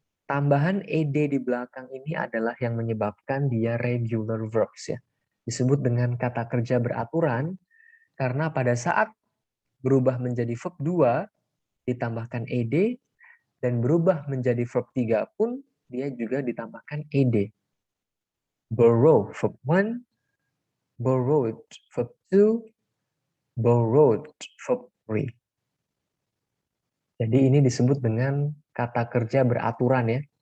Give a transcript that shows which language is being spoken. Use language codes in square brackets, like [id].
[id] Tambahan ed di belakang ini adalah yang menyebabkan dia regular verbs ya. Disebut dengan kata kerja beraturan karena pada saat berubah menjadi verb 2 ditambahkan ed dan berubah menjadi verb 3 pun dia juga ditambahkan ed. [en] Borrow verb 1, borrowed verb 2, borrowed verb 3. [id] Jadi ini disebut dengan kata kerja beraturan ya.